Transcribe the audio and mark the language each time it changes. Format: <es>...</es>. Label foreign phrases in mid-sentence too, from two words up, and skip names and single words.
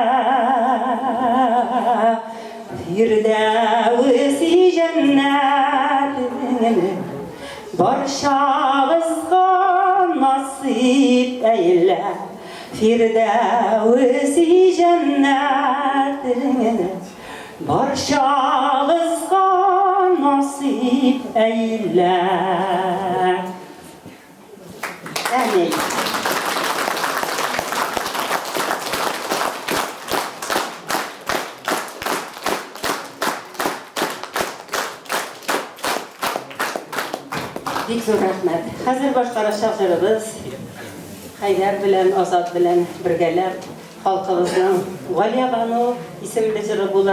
<tt>Фирдәвес җәннәтен барчабызга насыйп әйлә. Фирдәвес җәннәтен барчабызга насыйп әйлә. Amin. Бик зур рәхмәт. Хәзер башкарачак җырыбыз Хайдар белән Азат белән бергәләп халкыбызның Галия Бану исемле җыры булыр.</tt>